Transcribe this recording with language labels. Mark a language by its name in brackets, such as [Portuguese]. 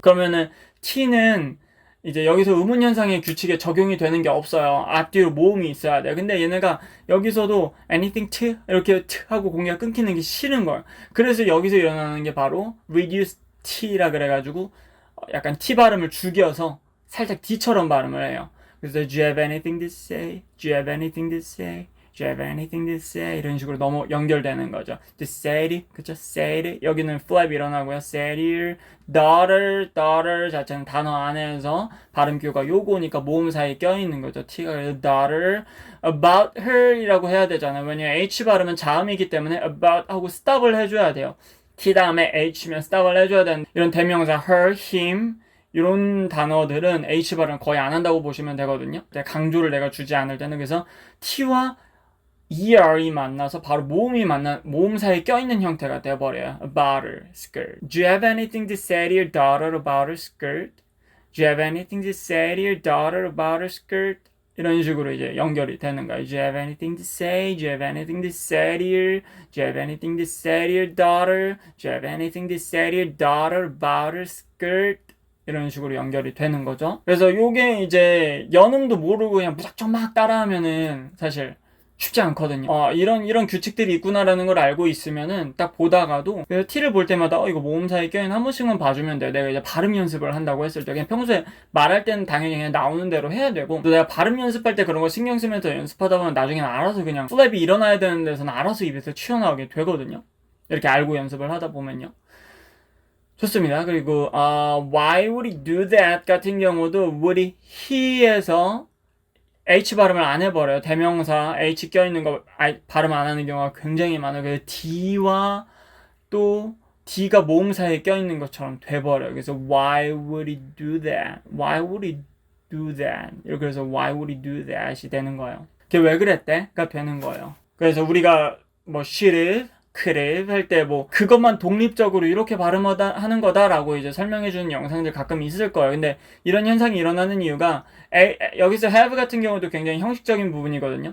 [Korean] 그러면은 T는 이제 여기서 의문 현상의 규칙에 적용이 되는 게 없어요. 앞뒤로 모음이 있어야 돼요. 근데 얘네가 여기서도 [English] anything to [Korean] 이렇게 to 하고 공기가 끊기는 게 싫은 거예요. 그래서 여기서 일어나는 게 바로 reduce T라 그래가지고 약간 T 발음을 죽여서 살짝 D처럼 발음을 해요. 그래서 [English] do you have anything to say? Do you have anything to say? Do you have anything to say? [Korean] 이런 식으로 너무 연결되는 거죠. [English] To say it, [Korean] 그쵸? [English] say it. [Korean] 여기는 flap 일어나고요. [English] say it. [Korean] daughter 자체는 단어 안에서 발음 기호가 요거니까 모음 사이에 껴있는 거죠. T가 그래서 daughter. [English] about her [Korean] 이라고 해야 되잖아요. 왜냐면 H 발음은 자음이기 때문에 about 하고 stop을 해줘야 돼요. T 다음에 H면 stop을 해줘야 되는 이런 대명사 her, him 이런 단어들은 H 발음 거의 안 한다고 보시면 되거든요. 강조를 내가 주지 않을 때는. 그래서 T와 er이 만나서 바로 모음 사이에 껴있는 형태가 돼버려요. [English] About her skirt. Do you have anything to say to your daughter about her skirt? Do you have anything to say to your daughter about her skirt? [Korean] 이런 식으로 이제 연결이 되는 거예요. [English] Do you have anything to say? Do you have anything to say to your? Do you have anything to say to your daughter? Do you have anything to say to your daughter about her skirt? [Korean] 이런 식으로 연결이 되는 거죠. 그래서 요게 이제 연음도 모르고 그냥 무작정 막 따라하면은 사실 쉽지 않거든요. 이런 규칙들이 있구나라는 걸 알고 있으면은 딱 보다가도 그래서 T를 볼 때마다 이거 모음 사이에 껴있는 한 번씩만 봐주면 돼. 내가 이제 발음 연습을 한다고 했을 때 그냥 평소에 말할 때는 당연히 그냥 나오는 대로 해야 되고 또 내가 발음 연습할 때 그런 거 신경 쓰면서 연습하다 보면 나중에는 알아서 그냥 플랩이 일어나야 되는 데서는 알아서 입에서 튀어나오게 되거든요. 이렇게 알고 연습을 하다 보면요. 좋습니다. 그리고 [English] why would he do that [Korean] 같은 경우도 would he에서 H 발음을 안 해버려요. 대명사 H 껴있는 거 발음 안 하는 경우가 굉장히 많아요. 그래서 D와 또 D가 모음 사이에 껴있는 것처럼 돼버려요. 그래서 [English] why would he do that? Why would he do that? [Korean] 이렇게 해서 [English] why would he do that [Korean] 이 되는 거예요. 그게 왜 그랬대?가 되는 거예요. 그래서 우리가 뭐 should could 할 때 뭐 그것만 독립적으로 이렇게 발음하는 거다라고 이제 설명해주는 영상들 가끔 있을 거예요. 근데 이런 현상이 일어나는 이유가 여기서 have 같은 경우도 굉장히 형식적인 부분이거든요.